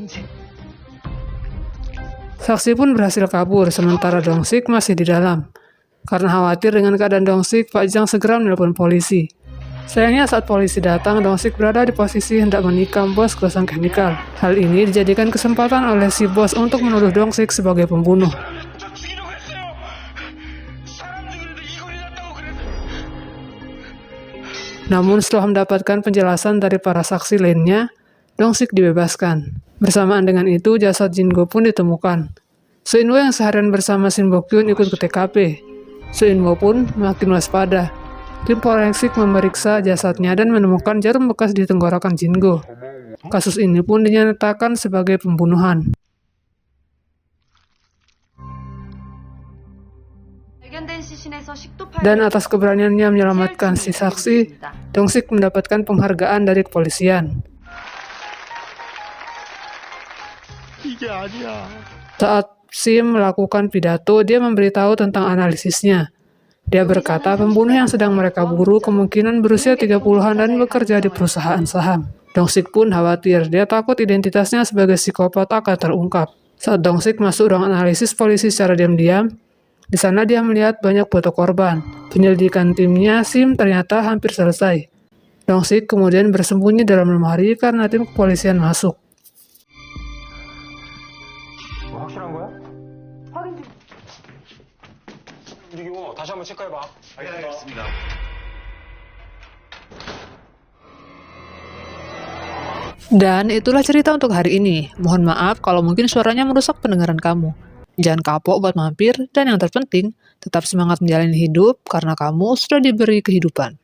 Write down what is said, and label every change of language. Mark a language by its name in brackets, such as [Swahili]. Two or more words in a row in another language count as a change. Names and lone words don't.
[Indonesian] Saksi pun berhasil kabur, sementara Dong-sik masih di dalam. Karena khawatir dengan keadaan Dong-sik, Pak Jang segera menelpon polisi. Sayangnya saat polisi datang, Dong-sik berada di posisi hendak menikam bos Gosong Chemical. Hal ini dijadikan kesempatan oleh si bos untuk menuduh Dong-sik sebagai pembunuh. [Korean] 저 죽이려고 했어요. 사람 죽이는데 이걸 해놨다고 그랬어요. [Indonesian] Namun setelah mendapatkan penjelasan dari para saksi lainnya, Dong-sik dibebaskan. Bersamaan dengan itu, jasad Jin-go pun ditemukan. Soo-in-woo yang seharian bersama Shin Bok-kyun ikut ke TKP. Soo-in-woo pun makin waspada. Tim forensik memeriksa jasadnya dan menemukan jarum bekas di tenggorokan Jin-go. Kasus ini pun dinyatakan sebagai pembunuhan. Dan atas keberaniannya menyelamatkan si saksi, Dong-sik mendapatkan penghargaan dari kepolisian. [Korean] 이게 아니야. [Indonesian] Saat Sim melakukan pidato, dia memberitahu tentang analisisnya. Dia berkata pembunuh yang sedang mereka buru kemungkinan berusia 30-an dan bekerja di perusahaan saham. Dong-sik pun khawatir, dia takut identitasnya sebagai psikopat akan terungkap. Saat Dong-sik masuk ruang analisis polisi secara diam-diam, di sana dia melihat banyak foto korban. Penyelidikan timnya Sim ternyata hampir selesai. Dong-sik kemudian bersembunyi dalam lemari karena tim kepolisian masuk. [Korean] 확실한 거야? 확인 중. 유경호 다시 한번 체크해봐. 알겠습니다. [Indonesian] Dan itulah cerita untuk hari ini. Mohon maaf kalau mungkin suaranya merusak pendengaran kamu. Jangan kapok buat mampir, dan yang terpenting, tetap semangat menjalani hidup karena kamu sudah diberi kehidupan.